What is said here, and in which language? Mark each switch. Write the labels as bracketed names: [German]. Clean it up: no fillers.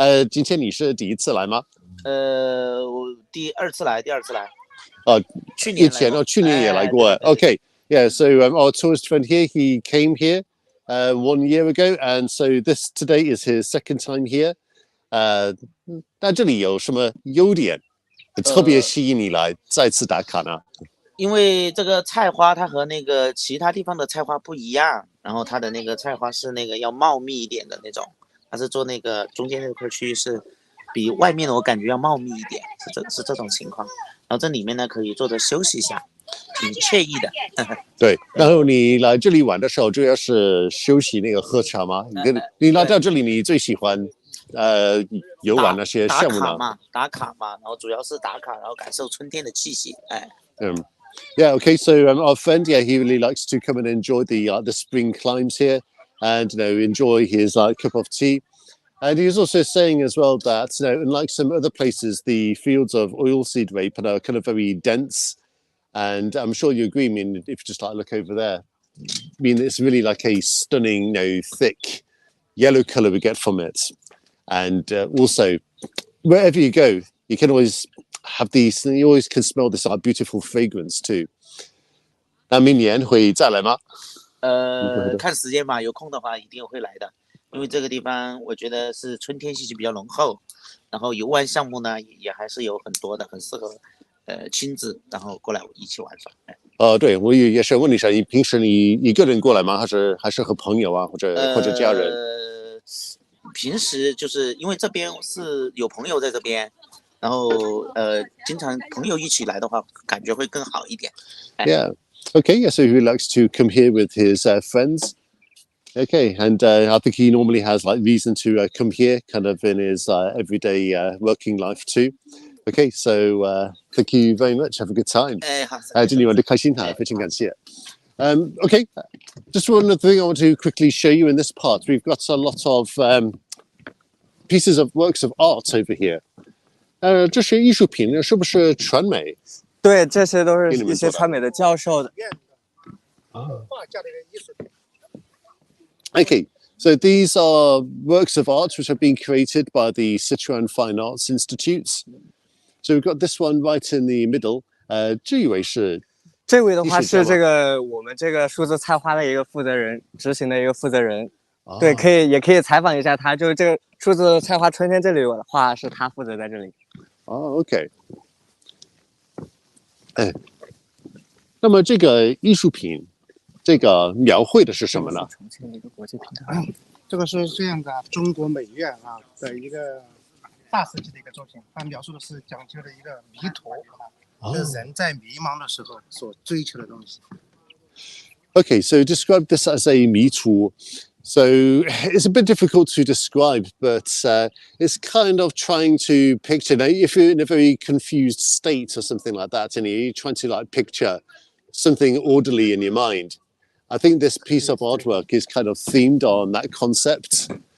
[Chinese] 今天你是第一次来吗？我第二次来。去年也来过。 [English] Okay, yeah. So our tourist friend here, he came here 1 year ago, and so today is his second time here. [Chinese] 那这里有什么优点特别吸引你来再次打卡呢？因为这个菜花它和那个其他地方的菜花不一样，然后它的那个菜花是那个要茂密一点的那种，它是做那个中间那块区域是比外面的我感觉要茂密一点，是这种情况。然后这里面呢可以坐着休息一下，挺惬意的。对，然后你来这里玩的时候主要是休息那个喝茶吗？你来到这里你最喜欢游玩那些项目呢？打卡嘛，然后主要是打卡，然后感受春天的气息。 [English] Yeah, okay. So our friend, yeah, he really likes to come and enjoy the spring climbs here, and enjoy his cup of tea. And he was also saying as well that unlike some other places, the fields of oilseed rape are kind of very dense, and I'm sure you agree. I mean, if you just look over there, I mean it's really like a stunning, thick yellow color we get from it. And also, wherever you go, you can always have these. You always can smell this beautiful fragrance too. [Chinese] 那明年会再来吗？看时间吧，有空的话一定会来的。因为这个地方我觉得是春天气息比较浓厚，然后游玩项目呢也还是有很多的，很适合亲子然后过来一起玩耍。对，我也是问你一下，你平时你一个人过来吗？还是和朋友啊，或者家人？平时就是因为这边是有朋友在这边，然后经常朋友一起来的话，感觉会更好一点。 [English] Yeah. Okay. Yeah. So he likes to come here with his friends. Okay, and I think he normally has reason to come here, kind of in his everyday working life too. Okay, so thank you very much. Have a good time. [Chinese] 好。祝你玩得开心哈，非常感谢。 Okay, just one other thing I want to quickly show you in this part. We've got a lot of pieces of works of art over here. 这些艺术品是不是传媒？对，这些都是一些传媒的教授的。画家的艺术品。 [English] Okay, so these are works of art which have been created by the Sichuan Fine Arts Institutes. So we've got this one right in the middle. [Chinese] 这以为是这位的话艺术家吗是这个我们这个数字菜花的一个负责人，执行的一个负责人。对，也可以采访一下他，就是这个数字菜花春天这里的话是他负责在这里。哦， [English] OK。 [Chinese] 哎，那么这个艺术品，这个描绘的是什么呢？重庆的一个国际平台。这个是这样的，中国美院的一个大师级的一个作品，它描述的是讲究的一个迷途人在迷茫的时候所追求的东西。 [English] Okay, so describe this as a 迷途. So it's a bit difficult to describe, but it's kind of trying to picture. Now, if you're in a very confused state or something like that, and you're trying to like picture something orderly in your mind, I think this piece of artwork is kind of themed on that concept.